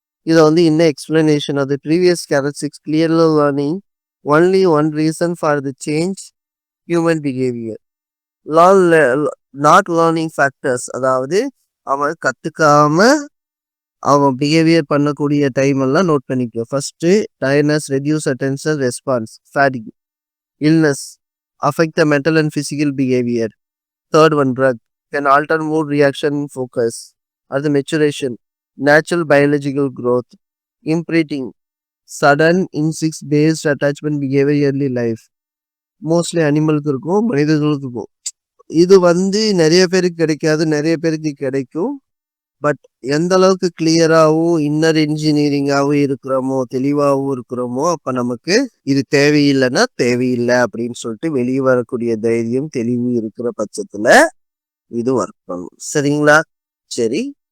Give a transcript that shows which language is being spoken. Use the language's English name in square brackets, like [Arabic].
[Tamil] இதை வந்து இன்னும் [English] Explanation of the previous characteristics clearly learning only one reason for the change human behaviour. Not learning factors, [Tamil] அதாவது அவன் கத்துக்காம அவன் பிஹேவியர் பண்ணக்கூடிய டைம் எல்லாம் நோட் பண்ணிக்கோ. [English] First tiredness, reduce attention response, fatigue. Illness affect the mental and physical behavior. Third one, drug can alter mood, reaction, focus. As the maturation, natural biological growth, imprinting, sudden instinct-based attachment behavior early life. [Tamil] Mostly அனிமலுக்கு இருக்கும், மனிதர்களுக்கு இருக்கும். இது வந்து நிறைய பேருக்கு கிடைக்காது, நிறைய பேருக்கு கிடைக்கும். பட் எந்த அளவுக்கு கிளியராகவும் இன்னர் இன்ஜினியரிங்காகவும் இருக்கிறோமோ, தெளிவாகவும் இருக்கிறோமோ, அப்ப நமக்கு இது தேவையில்லைன்னா தேவையில்லை அப்படின்னு சொல்லிட்டு வெளியே வரக்கூடிய தைரியம், தெளிவு இருக்கிற பட்சத்துல இது ஒர்க் பண்ணும். சரிங்களா? சரி.